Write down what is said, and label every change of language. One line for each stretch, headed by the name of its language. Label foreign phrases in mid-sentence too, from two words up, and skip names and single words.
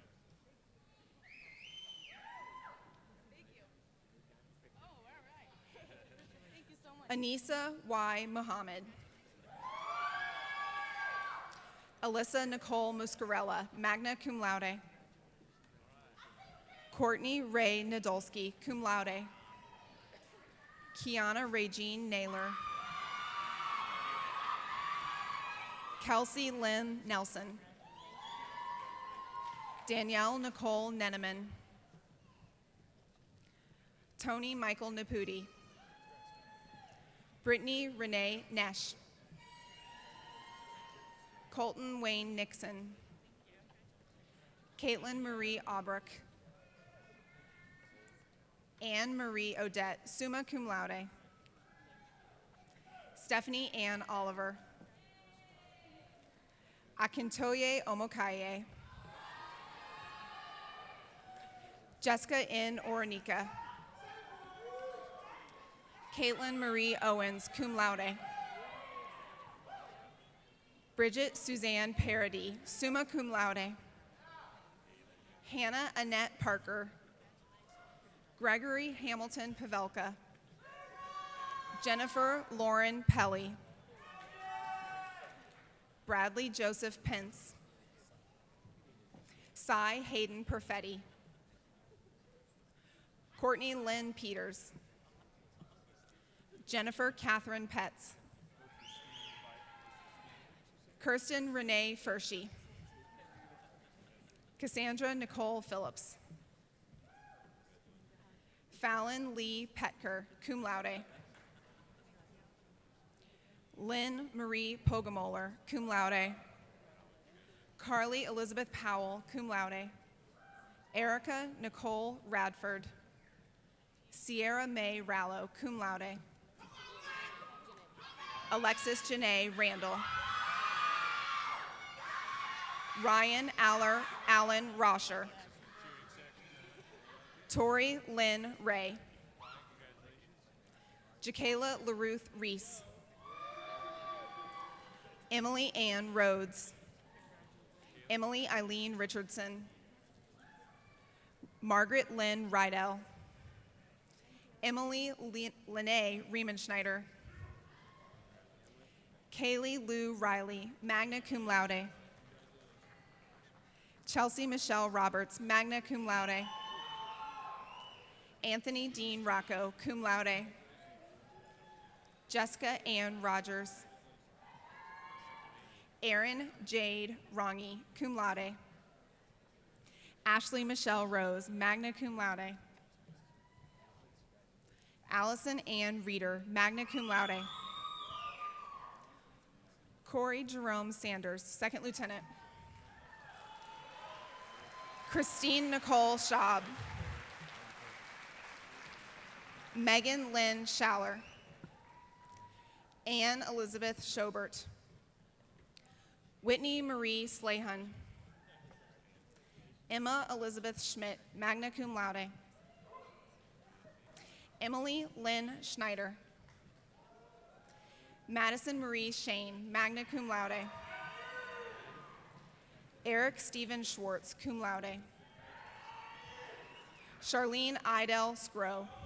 English: Anissa Y. Muhammad. Alyssa Nicole Muscarella,
Latin: magna cum laude.
English: Courtney Ray Nadolski,
Latin: cum laude.
English: Kiana Regine Naylor. Kelsey Lynn Nelson. Danielle Nicole Neneman. Tony Michael Naputi. Brittany Renee Nesh. Colton Wayne Nixon. Caitlin Marie Aubrich. Anne Marie Odette,
Latin: summa cum laude.
English: Stephanie Ann Oliver. Akintoye Omokaye. Jessica N. Oranika. Caitlin Marie Owens,
Latin: cum laude.
English: Bridget Suzanne Parody,
Latin: summa cum laude.
English: Hannah Annette Parker. Gregory Hamilton Pavelka. Jennifer Lauren Pelly. Bradley Joseph Pence. Cy Hayden Perfetti. Courtney Lynn Peters. Jennifer Catherine Petz. Kirsten Renee Fershey. Cassandra Nicole Phillips. Fallon Lee Petker,
Latin: cum laude.
English: Lynn Marie Pogamoller,
Latin: cum laude.
English: Carly Elizabeth Powell,
Latin: cum laude.
English: Erica Nicole Radford. Sierra Mae Rallo,
Latin: cum laude.
English: Alexis Janae Randall. Ryan Allen Rosher. Tori Lynn Ray. Jacayla LaRuth Reese. Emily Ann Rhodes. Emily Eileen Richardson. Margaret Lynn Rydell. Emily Lene Riemenschneider. Kaylee Lou Riley,
Latin: magna cum laude.
English: Chelsea Michelle Roberts,
Latin: magna cum laude.
English: Anthony Dean Rocco,
Latin: cum laude.
English: Jessica Ann Rogers. Erin Jade Rongi,
Latin: cum laude.
English: Ashley Michelle Rose,
Latin: magna cum laude.
English: Allison Ann Reeder,
Latin: magna cum laude.
English: Corey Jerome Sanders, second lieutenant. Christine Nicole Schaub. Megan Lynn Schaller. Anne Elizabeth Schobert. Whitney Marie Slahun. Emma Elizabeth Schmidt,
Latin: magna cum laude.
English: Emily Lynn Schneider. Madison Marie Shane,
Latin: magna cum laude.
English: Eric Stephen Schwartz,
Latin: cum laude.
English: Charlene Idell Scrow.